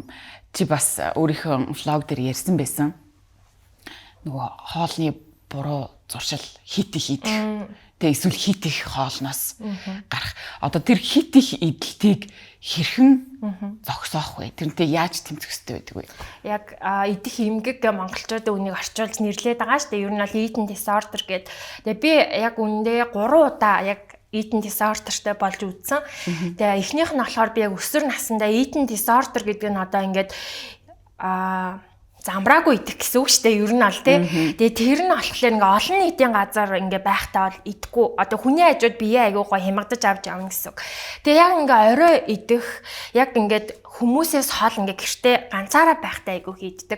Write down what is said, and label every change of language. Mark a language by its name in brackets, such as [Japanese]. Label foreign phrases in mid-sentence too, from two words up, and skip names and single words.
[Mongolian] Чи бас өөрийнхөө влог дээр ярьсан байсан. Нөгөө хоолны буруу зуршил хит их идэх. Тэгээ эсвэл хит их хоолноос гарах. Одоо тэр хит их идэлтийг хэрхэн зогсоох вэ? Тэрнтэй яаж тэмцэх ёстой байдаг вэ? Яг идэх эмгэг гэ монголчуудын үнийг орчуулж нэрлээд байгаа шүү дээ. Ер нь бол [English] eating disorder [Mongolian] гэдэг. Тэгээ би яг үндэ 3 удаа яг eating disorderтэй болж үзсэн. Тэгээ эхнийх нь болохоор би яг өсвөр насндаа [English] eating disorder [Mongolian] гэдэг нь одоо ингээд замбраагүй идэх гэсэн үг шүү дээ. Ер нь аль тий. Тэгээ тэр нь болохоор ингээ олон нийтийн газар ингээ байхдаа бол идэхгүй. Одоо хүний хажууд бие айгуугаа хямгадаж авч явна гэсэн үг. Тэгээ яг ингээ орой идэх, яг ингээд хүмүүсээс хол ингээ гэртээ ганцаараа байхдаа айгуу хийддэг.